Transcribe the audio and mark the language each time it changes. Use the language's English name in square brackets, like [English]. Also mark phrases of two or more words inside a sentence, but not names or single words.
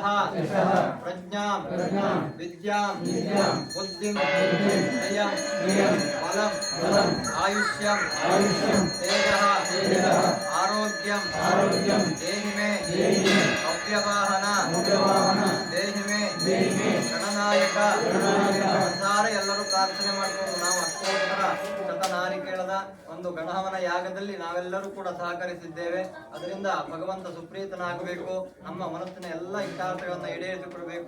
[Sanskrit] प्रज्ञां विद्यां बुद्धिं धैर्यं बलं आयुष्यं तेजः आरोग्यं देहि मे अव्यवाहन देहि मे [Kannada] ಗಣನಾಯಕ ಸಾರೆ ಎಲ್ಲರೂ ಪ್ರಾರ್ಥನೆ ಮಾಡಿಕೊಂಡು ನಾವು ಅಷ್ಟೋತ್ತರ ಶತನಾರಿಕೇಳದ ಒಂದು ಗಣಹವನ ಯಾಗದಲ್ಲಿ ನಾವೆಲ್ಲರೂ ಕೂಡ ಸಹಕರಿಸಿದ್ದೇವೆ. ಅದರಿಂದ ಭಗವಂತ ಸುಪ್ರೀತನಾಗಬೇಕು, ನಮ್ಮ ಮನಸ್ಸಿನ ಎಲ್ಲ ಇಷ್ಟಾರ್ಥಗಳನ್ನ ಈಡೇರಿಸಿಕೊಡ್ಬೇಕು.